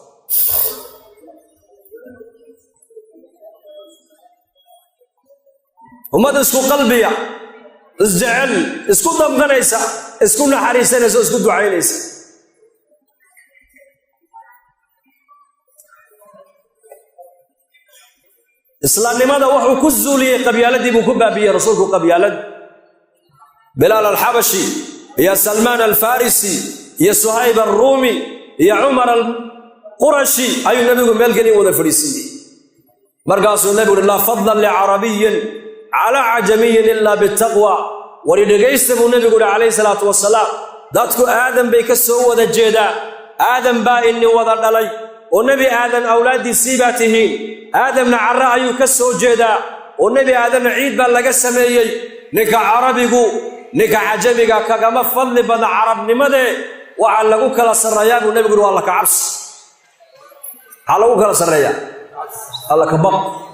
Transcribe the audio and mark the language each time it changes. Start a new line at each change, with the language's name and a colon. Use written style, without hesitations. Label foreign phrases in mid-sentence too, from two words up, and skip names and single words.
Somali: ummad isku qalbiya isjecel isku damqanaysa isku naxariisanaysa isku ducaynaysa islaamnimada wuxuu ku zuuliyay qabyaaladii buu ku baabiyay rasuulku qabyaalad Bilal al-Habashi ya Salman al-Farisi ya Suhayb al-Rumi ya Umar al-Qurashi ayu nabigu meel kale wada fariisiyay markaasuu nabigu
Arabic: لا فضل لعربي على أعجمي إلا بالتقوى
Somali: wali dhageysta buu nabigu kaleey
Arabic: الصلاة والسلام
Somali: dadku aadan bay ka soo wada jeedaan aadan baa inni wada dhalay oo nabi aadan awlaadiisii baa tihiin aadamna carra ayuu ka soo jeedaa oo nabi aadan ciid baa laga sameeyay ninka carabigu ninka ajamiga kagama fadli badan carabnimade waxa lagu kala sareeyaa buu nabigu waa la ka cabs waxa lagu kala sareeyaa alla ka baq